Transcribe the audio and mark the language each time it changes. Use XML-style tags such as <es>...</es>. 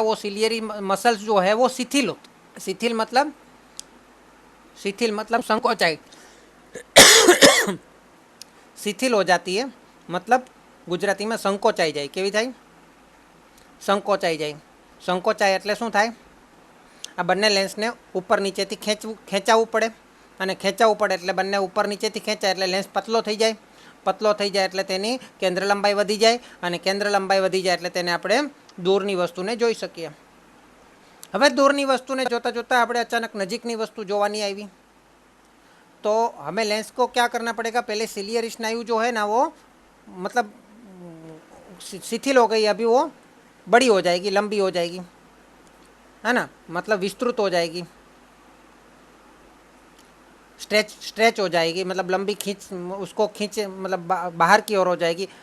<hi>वो ciliary muscles जो है वो शिथिल मतलब संकोचाई शिथिल हो जाती है, मतलब गुजराती में</hi> <gu>संकोचाई जाए। केवी थाय? संकोचाई जाए। संकोचाई એટલે શું થાય? આ બંને લેન્સને ઉપર નીચેથી ખેંચાવવું પડે, અને ખેંચાવવું પડે એટલે બંને ઉપર નીચેથી ખેંચાય એટલે લેન્સ પતલો થઈ જાય એટલે તેની કેન્દ્ર લંબાઈ વધી જાય, અને કેન્દ્ર લંબાઈ વધી જાય એટલે તેને આપણે દૂરની વસ્તુને જોઈ શકીએ। હવે દૂરની વસ્તુને જોતાં જોતાં આપણે અચાનક નજીકની વસ્તુ જોવાની આવી,</gu> <hi>तो हमें लेंस को क्या करना पड़ेगा? पहले सिलियर स्नायु जो है ना वो मतलब शिथिल हो गई, अभी वो बड़ी हो जाएगी, लंबी हो जाएगी, है ना, मतलब विस्तृत हो जाएगी, स्ट्रेच हो जाएगी, मतलब लंबी खींच मतलब बाहर की ओर हो जाएगी।</hi>